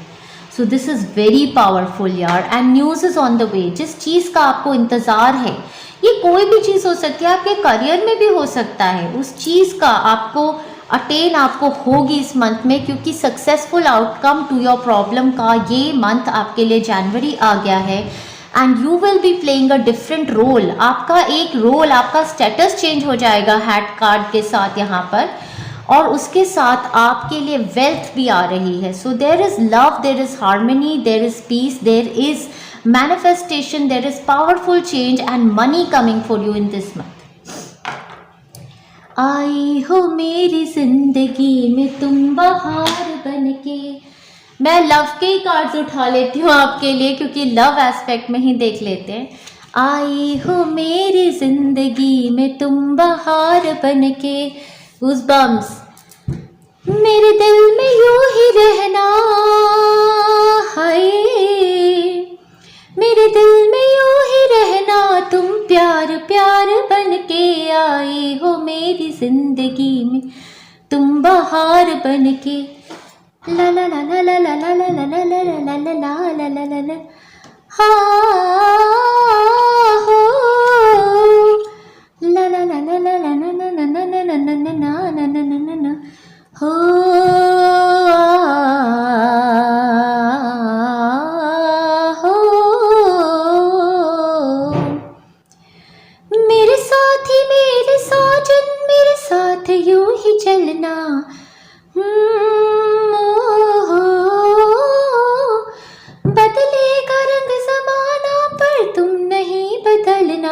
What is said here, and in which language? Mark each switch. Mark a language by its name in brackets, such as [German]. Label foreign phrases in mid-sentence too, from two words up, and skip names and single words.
[English] So this is very powerful yaar, and news is on the way. [Hindi] जिस चीज़ का आपको इंतज़ार है, ये कोई भी चीज़ हो सकती है, आपके करियर में भी हो सकता है, उस चीज़ का आपको अटेन आपको होगी इस मंथ में, क्योंकि [English] successful outcome to your problem [Hindi] का ये मंथ आपके लिए जनवरी आ गया है। [English] And you will be playing a different role, [Hindi] आपका एक रोल, आपका [English] status change [Hindi] हो जाएगा [English] hat card [Hindi] के साथ यहाँ पर, और उसके साथ आपके लिए वेल्थ भी आ रही है। [English] So there is love, there is harmony, there is peace, there is manifestation, there is powerful change and money coming for you in this month. [Hindi] आई हो मेरी जिंदगी में तुम बहार बनके। मैं लव के ही कार्ड्स उठा लेती हूँ आपके लिए, क्योंकि [English] love aspect [Hindi] में ही देख लेते हैं। आई हो मेरी जिंदगी में तुम बहार बनके, गूज़बम्स। मेरे दिल में यूं ही रहना, हाय मेरे दिल में यूं ही रहना, तुम प्यार प्यार बन के आई हो मेरी जिंदगी में तुम बहार बन के। ला ला ला ला ला ला ला ला ला ला ला ला ला ला ला ला ला, हाँ हो ला ला ला ला ला ला ना ना ना ना ना ना ना ना ना ना ना ना ना हो हो। मेरे साथी मेरे साजन मेरे साथ यूं ही चलना, बदलेगा रंग ज़माना पर तुम नहीं बदलना।